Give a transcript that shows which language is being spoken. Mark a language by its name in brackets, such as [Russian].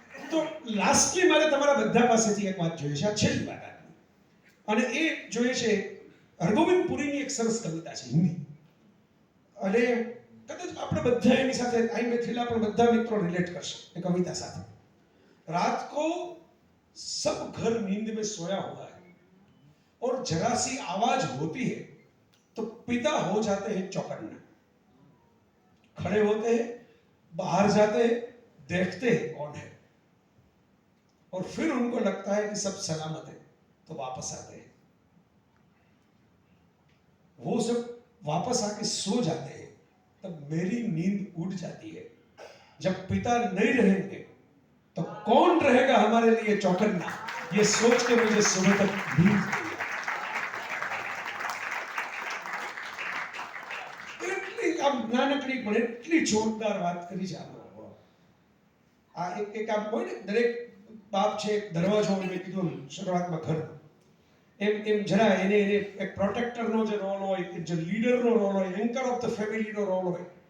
[Gujarati] તો લાસ્ટલી મારે તમારા બધા પાસેથી એક વાત જોઈએ છે, આ છેલ્લી વાત આપની. અને એ જોઈએ છે હરગોવિંદ પુરીની એક સરસ કવિતા છે હિન્દી, અને કદાચ આપણે બધા એની સાથે આઈ બેઠેલા પણ બધા મિત્રો રિલેટ કરશે એ કવિતા સાથે. [Hindi] रात को सब घर नींद में सोया हुआ है और जरा सी आवाज होती है तो पिता हो जाते हैं चौकन्ना, खड़े होते हैं, बाहर जाते हैं, देखते हैं कौन है, और फिर उनको लगता है कि सब सलामत है तो वापस आते हैं. वो जब वापस आके सो जाते हैं तब मेरी नींद उड़ जाती है. जब पिता नहीं रहेंगे तो कौन रहेगा हमारे लिए चौकन्ना, ये सोच के मुझे सुबह तक नींद नहीं आई. [Gujarati] એટલી આમ નાનકડી પણ એટલી જોરદાર વાત કરી છે આ એક આમ હોય ને, દરેક બાપ છે એક દરવાજો હોય, મેં કીધું શરૂઆતમાં ઘર એમ જરા એને એક પ્રોટેક્ટરનો જે રોલ હોય, જે લીડરનો રોલ હોય, [English] anchor of the ફેમિલીનો [Gujarati] રોલ હોય.